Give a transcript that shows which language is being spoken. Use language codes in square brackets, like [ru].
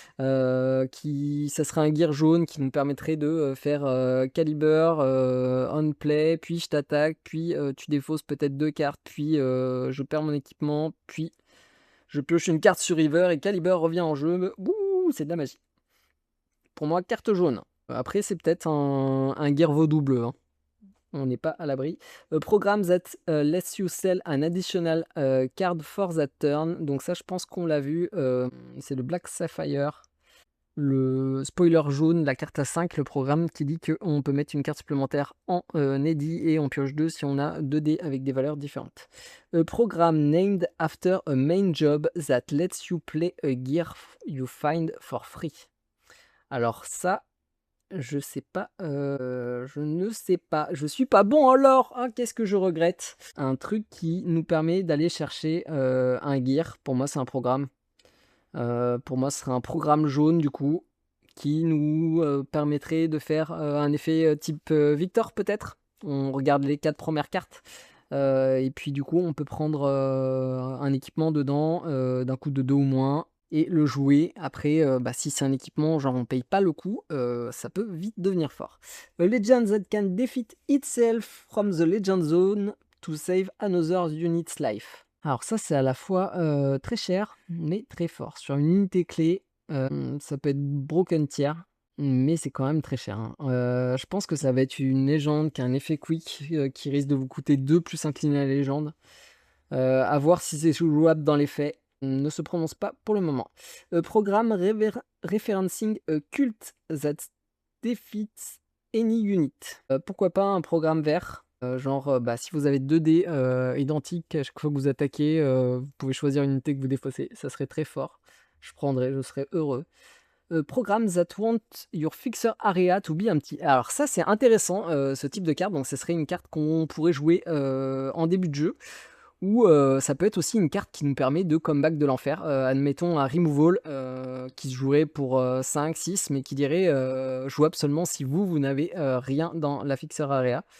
[fr] Ça serait un gear jaune qui nous permettrait de, faire, caliber, on play, puis je t'attaque, puis, tu défausses peut-être 2 cartes, puis, je perds mon équipement, puis je pioche une carte sur River et Caliber revient en jeu. Bouh, c'est de la magie. Pour moi, carte jaune. Après, c'est peut-être un gear vaudou bleu, hein. On n'est pas à l'abri. [en] Programme that lets you sell an additional card for that turn. [fr] Donc ça, je pense qu'on l'a vu. C'est le Black Sapphire. Le spoiler jaune, la carte à 5, le programme qui dit qu'on peut mettre une carte supplémentaire en Neddy et on pioche 2 si on a 2 dés avec des valeurs différentes. [en] Programme named after a main job that lets you play a gear you find for free. [fr] Alors ça, je sais pas, je ne sais pas. Je suis pas bon en lore, hein, qu'est-ce que je regrette. Un truc qui nous permet d'aller chercher un gear. Pour moi, c'est un programme. Pour moi, ce serait un programme jaune du coup, qui nous permettrait de faire un effet type Victor peut-être. On regarde les 4 premières cartes. Et puis du coup, on peut prendre un équipement dedans, d'un coup de 2 ou moins, et le jouer. Après, si c'est un équipement, genre on paye pas le coup, ça peut vite devenir fort. [en] A legend that can defeat itself from the legend zone to save another unit's life. [fr] Alors ça, c'est à la fois très cher, mais très fort. Sur une unité clé, ça peut être Broken Tier, mais c'est quand même très cher, hein. Je pense que ça va être une légende qui a un effet quick, qui risque de vous coûter 2 plus incliné à la légende. À voir si c'est jouable dans les faits. Ne se prononce pas pour le moment. [en] Programme referencing a cult that defeats any unit. [fr] Pourquoi pas un programme vert, si vous avez 2 dés identiques à chaque fois que vous attaquez, vous pouvez choisir une unité que vous défaussez. Ça serait très fort. Je prendrais, je serais heureux. [en] Programme that want your fixer area to be empty. [fr] Alors ça, c'est intéressant, ce type de carte. Donc ça serait une carte qu'on pourrait jouer en début de jeu. Ou ça peut être aussi une carte qui nous permet de comeback de l'enfer. Admettons un removal qui se jouerait pour 5, 6, mais qui dirait jouable seulement si vous n'avez rien dans la fixer area.